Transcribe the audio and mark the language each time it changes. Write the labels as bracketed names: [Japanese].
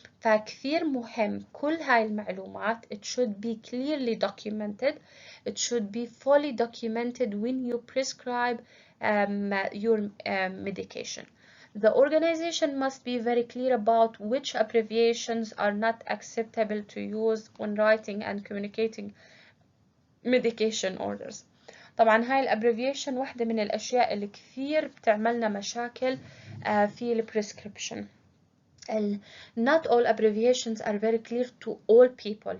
[Arabic] فكثير مهم كل هاي المعلومات [English] it should be clearly documented, it should be fully documented when you prescribe your medication. The organization must be very clear about which abbreviations are not acceptable to use when writing and communicating medication orders. [Arabic] طبعا هاي الابريفيشن واحدة من الأشياء اللي كثير بتعملنا مشاكل في البريسكريبشن. [English] Not all abbreviations are very clear to all people.